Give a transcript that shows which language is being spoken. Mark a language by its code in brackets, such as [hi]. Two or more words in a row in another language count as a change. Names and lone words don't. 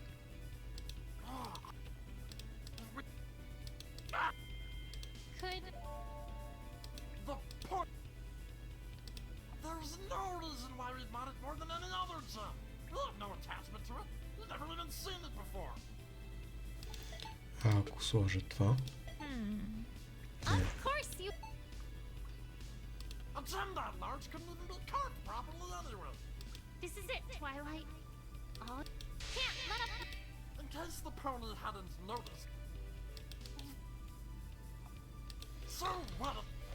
[en] we... Ah, Could... the point... There's no reason why we'd want it more than any other gem. You have no attachment to it. You've never even seen it before. [bg] А ако сложа това? [en] Of course you... A gem that large couldn't even be carved properly anyway. This is it, Twilight. Oh, can't let up... In case the pony hadn't noticed. So what if...